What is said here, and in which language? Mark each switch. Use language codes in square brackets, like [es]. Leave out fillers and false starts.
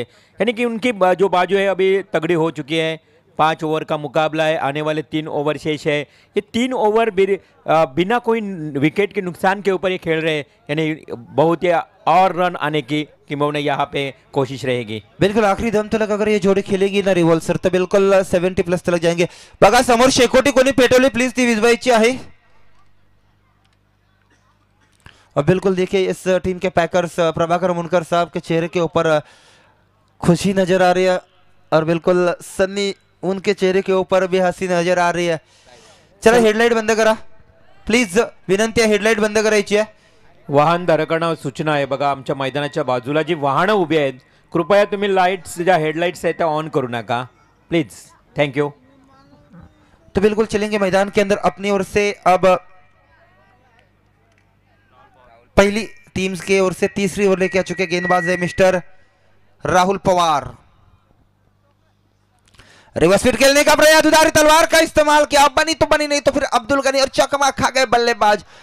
[hi] यानी कि उनकी जो बाजू है अभी तगड़ी हो चुकी है। 5 ओवर का मुकाबला है, आने वाले 3 ओवर शेष है। ये 3 ओवर बिना कोई विकेट के नुकसान के ऊपर ये खेल रहे हैं, यानी बहुत ही और रन आने की टीमों यहाँ पे कोशिश रहेगी। बिल्कुल आखिरी दम तक अगर ये जोड़ी खेलेगी ना रिवॉल्व सर तो बिल्कुल 70 प्लस तक जाएंगे। [mr] बघा समोर शेकोटी कोणी पेटवली प्लीज ती विजवायची आहे। [hi] और बिल्कुल देखिए इस टीम के पैकर्स प्रभाकर मुनकर साहब के चेहरे के ऊपर खुशी नजर आ रही है और बिल्कुल सन्नी उनके चेहरे के ऊपर भी हंसी नजर आ रही है। [mr] चला हेडलाइट बंद करा प्लीज, विनंती आहे हेडलाइट बंद करायची आहे। वाहन धारकांना सूचना आहे बघा, आमच्या मैदानाच्या बाजूला जी वाहनं उभी आहेत कृपया तुम्ही लाईट्स ज्या हेडलाइट्स आहेत त्या ऑन करू नका प्लीज, थैंक यू। [hi] तो बिल्कुल चलेंगे मैदान के अंदर अपनी ओर से। अब पहली टीम्स के ओर से तीसरी ओवर लेके आ चुके गेंदबाज है mister Rahul Pawar. Reverse fit खेलने का प्रयास, उधारी तलवार का इस्तेमाल किया, बनी तो बनी नहीं तो फिर अब्दुल गनी और चकमा खा गए बल्लेबाज।